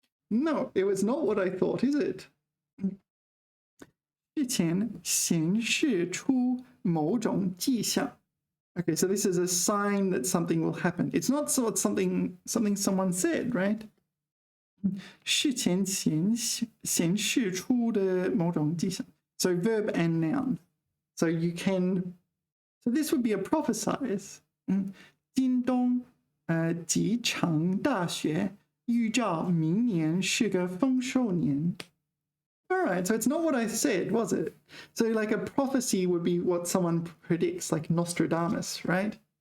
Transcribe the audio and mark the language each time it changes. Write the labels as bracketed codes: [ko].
[en] No, it was not what I thought, is it? [zh] 之前显示出某种迹象 [en] Okay, so this is a sign that something will happen. It's not something someone said, right? [zh] 事前显示出的某种迹象 [en] So verb and noun. So this would be a prophesize. [zh] 京东几场大雪预兆明年是个丰收年 [en] All right, so it's not what I said, was it? So like a prophecy would be what someone predicts, like Nostradamus, right?